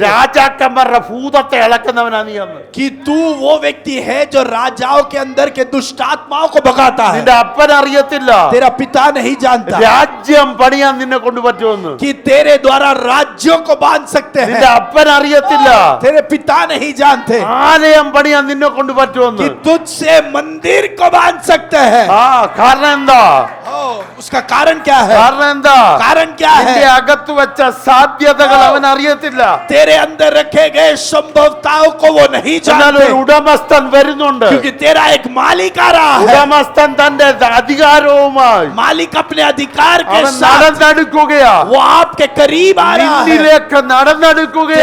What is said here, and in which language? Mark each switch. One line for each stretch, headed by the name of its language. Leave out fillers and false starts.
Malayalam: രാജാക്കന്മാരുടെ ഭൂതത്തെ ഇളക്കുന്നവനാ നീ എന്ന്.
Hindi: कि तू वो व्यक्ति है जो राजाओं के अंदर के दुष्ट आत्माओं को भगाता है।
Malayalam: നിന്റെ അപ്പൻ അറിയത്തില്ല
Hindi: तेरा पिता नहीं जानता
Malayalam: രാജ്യം പണിയാൻ നിന്നെ കൊണ്ട് പറ്റുമെന്ന്.
Hindi: कि तेरे द्वारा राज्यों को बांध सकते
Malayalam: നിന്റെ
Hindi: हैं।
Malayalam: അപ്പൻ അറിയത്തില്ല
Hindi: तेरे पिता नहीं जानते
Malayalam: ആലയം പണിയാൻ നിന്നെ കൊണ്ട്
Hindi: कि
Malayalam: പറ്റുമെന്ന്.
Hindi: तुझसे मंदिर को बांध सकते हैं।
Malayalam: ആ കാരണം എന്താ?
Hindi: उसका कारण क्या है?
Malayalam: കാരണം എന്താ?
Hindi: कारण क्या
Malayalam: നിന്റെ
Hindi: है?
Malayalam: അകത്ത് വെച്ച സാധ്യതകൾ അവൻ അറിയത്തില്ല.
Hindi: तेरे अंदर रखे गए संभवताओं को वो नहीं
Malayalam: എന്നാൽ ഒരു
Hindi: जानते,
Malayalam: ഉടമസ്ഥൻ വരുന്നുണ്ട്.
Hindi: क्योंकि तेरा एक मालिक आ रहा है।
Malayalam: ഉടമസ്ഥൻ തന്റെ അധികാരവുമായി
Hindi: मालिक अपने अधिकार के
Malayalam: അവൻ
Hindi: साथ
Malayalam: നടന്നെടുക്കുകയാ.
Hindi: वो आपके करीब आ रहा है,
Malayalam: നിന്നിലേക്ക് നടന്നെടുക്കുകയാ.